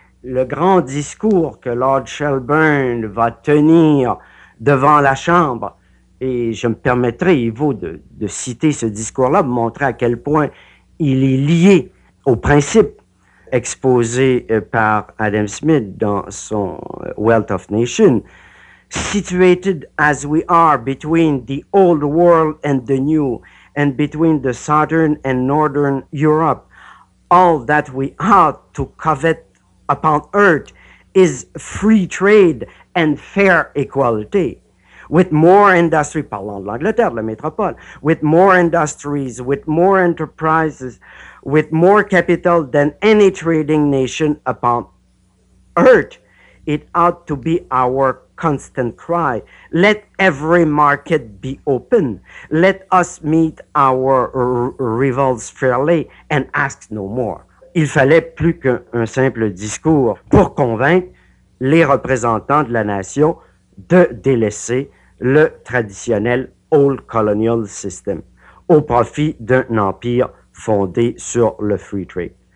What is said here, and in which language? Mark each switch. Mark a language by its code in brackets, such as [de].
[fr] Le grand discours que Lord Shelburne va tenir devant la Chambre, et je me permettrai, Ivo, de citer ce discours-là, pour montrer à quel point il est lié au principe exposé par Adam Smith dans son Wealth of Nations. [en] Situated as we are between the old world and the new, and between the southern and northern Europe, all that we ought to covet upon earth is free trade and fair equality. With more industry, [fr] parlons de l'Angleterre, de la métropole, [en] with more industries, with more enterprises, with more capital than any trading nation upon earth, it ought to be our constant cry. Let every market be open. Let us meet our rivals fairly and ask no more. [fr] Il fallait plus qu'un simple discours pour convaincre les représentants de la nation de délaisser le traditionnel old colonial system au profit d'un empire fondé sur le free trade.